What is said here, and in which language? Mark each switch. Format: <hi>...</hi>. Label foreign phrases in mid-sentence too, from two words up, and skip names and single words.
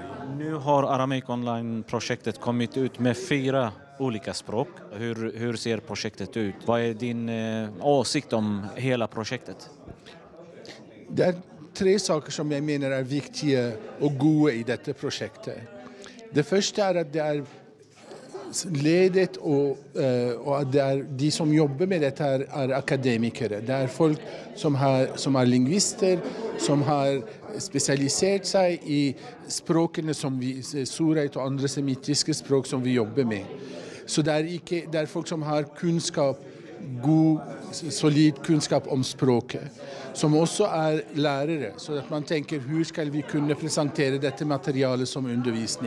<sv>Nu har aramaic-online-projektet kommit ut med 4 olika språk. Hur ser projektet ut? Vad är din åsikt om hela projektet? Det är 3 saker som jag menar är viktiga och goda i detta projektet. Det första är att det är ledet,</sv> <no>og at de som jobber med dette akademikere. Det folk som er lingvister, som har spesialisert seg i språkene som sureit og andre semittiske språk som vi jobber med. Så det folk som har kunnskap, god, solid kunnskap om språket, som også lærere, så at man tenker, hvordan skal vi kunne presentere dette materialet som undervisning?</no>